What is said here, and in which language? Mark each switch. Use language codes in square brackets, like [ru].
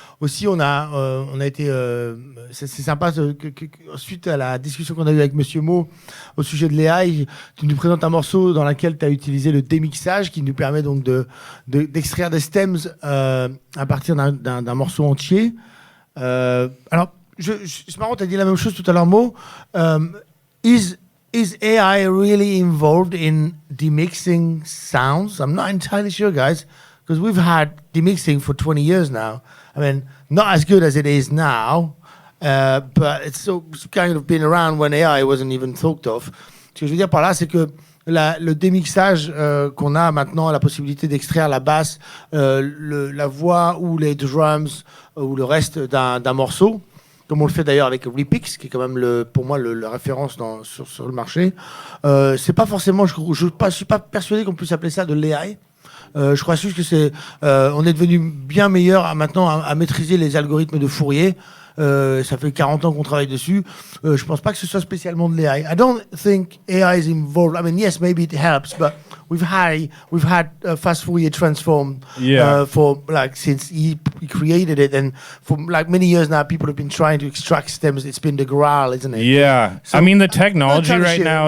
[fr] Aussi, on a été... c'est sympa, suite à la discussion qu'on a eue avec Monsieur Mo au sujet de l'AI, tu nous présentes un morceau dans lequel tu as utilisé le démixage, qui nous permet donc d'extraire des stems à partir d'un morceau entier. Alors, c'est marrant, tu as dit la même chose tout à l'heure, Mo. [en] Is AI really involved in demixing sounds? I'm not entirely sure, guys, because we've had demixing for 20 years now. I mean, not as good as it is now, but it's kind of been around when AI wasn't even thought of. [fr] Ce que je veux dire par là, c'est que le démixage qu'on a maintenant, la possibilité d'extraire la basse, la voix ou les drums ou le reste d'un morceau, comme on le fait d'ailleurs avec Repix, qui est quand même pour moi la référence sur le marché. C'est pas forcément, je suis pas persuadé qu'on puisse appeler ça de l'AI. Je crois juste que on est devenu bien meilleur maintenant à maîtriser les algorithmes de Fourier. Ça fait 40 ans qu'on travaille dessus. Je pense pas que ce soit spécialement de l'AI. [en] I don't think AI is involved. I mean, yes, maybe it helps, but we've had fast Fourier transform for like since he created it, and for like many years now, people have been trying to extract stems. It's been the Graal, isn't it? Yeah. So, I mean, the technology right now